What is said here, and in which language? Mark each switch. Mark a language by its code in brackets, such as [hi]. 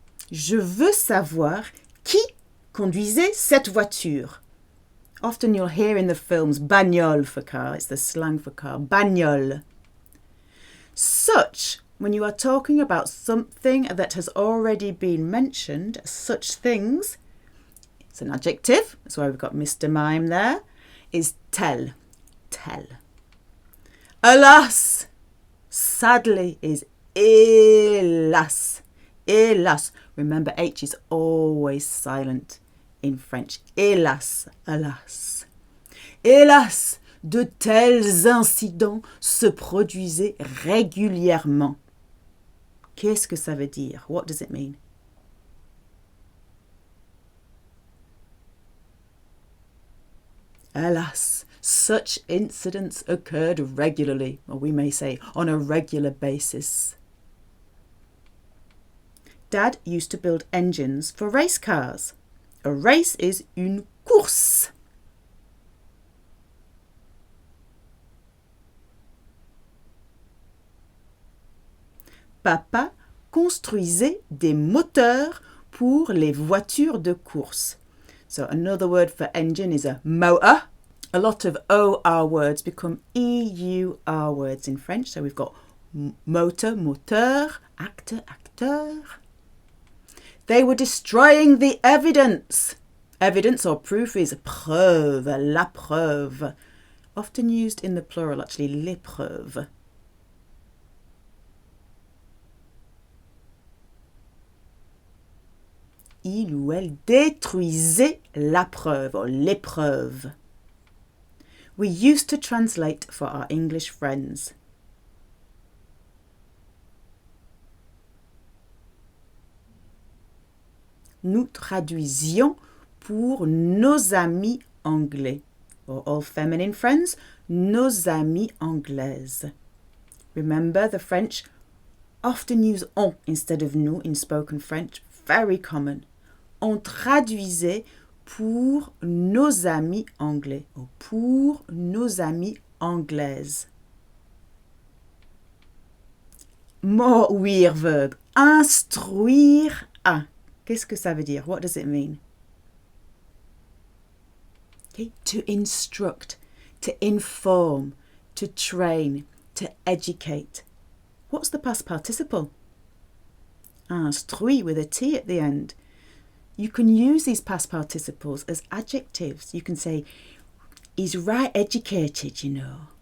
[fr] Je veux savoir qui conduisait cette voiture. [en] Often you'll hear in the films bagnole for car. It's the slang for car. Bagnole. Such, when you are talking about something that has already been mentioned, such things, it's an adjective. That's why we've got Mr. Mime there, is tel. Tel. Alas, sadly, is hélas. Hélas. Remember, H is always silent in French. [fr] Hélas, alas. Hélas, de tels incidents se produisaient régulièrement. Qu'est-ce que ça veut dire? [en] What does it mean? Alas, such incidents occurred regularly, or we may say on a regular basis. Dad used to build engines for race cars. A race is une course. [fr] Papa construisait des moteurs pour les voitures de course. [en] So another word for engine is a motor. A lot of OR words become EUR words in French. So we've got motor, moteur, acteur, acteur. They were destroying the evidence. Evidence or proof is preuve, la preuve. Often used in the plural, actually, les preuves. [fr] Il ou elle détruisait la preuve or l'épreuve. [en] We used to translate for our English friends. [fr] Nous traduisions pour nos amis anglais. [en] Or all feminine friends, [fr] nos amis anglaises. [en] Remember, the French often use on instead of nous in spoken French. Very common. [fr] On traduisait pour nos amis anglais ou pour nos amis anglaises. [en] More ouïr verb. [fr] Instruire à. Qu'est-ce que ça veut dire? [en] What does it mean? Okay. To instruct, to inform, to train, to educate. What's the past participle? Instruit with a T at the end. You can use these past participles as adjectives. You can say, he's right educated, you know.